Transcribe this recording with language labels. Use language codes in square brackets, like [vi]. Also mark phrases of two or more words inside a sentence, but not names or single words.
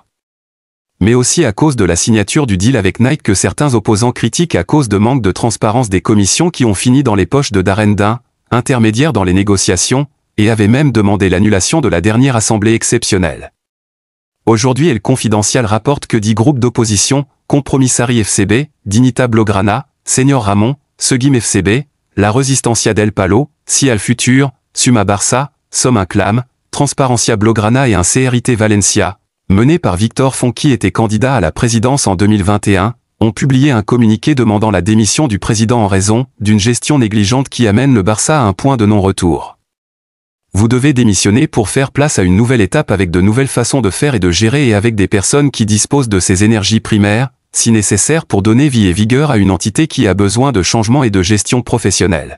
[fr] Mais aussi à cause de la signature du deal avec Nike que certains opposants critiquent à cause de manque de transparence des commissions qui ont fini dans les poches de Darren Dunn, intermédiaire dans les négociations, et avaient même demandé l'annulation de la dernière assemblée exceptionnelle. Aujourd'hui El Confidencial rapporte que 10 groupes d'opposition, Compromissari FCB, Dignita Blaugrana, Senior Ramon, Seguim FCB, La Resistencia del Palo, Cial Futur, Suma Barça, Som Inclam, Transparencia Blaugrana et un CRIT Valencia, mené par Victor Font qui était candidat à la présidence en 2021, ont publié un communiqué demandant la démission du président en raison d'une gestion négligente qui amène le Barça à un point de non-retour. Vous devez démissionner pour faire place à une nouvelle étape avec de nouvelles façons de faire et de gérer et avec des personnes qui disposent de ces énergies primaires, si nécessaire pour donner vie et vigueur à une entité qui a besoin de changement et de gestion professionnelle.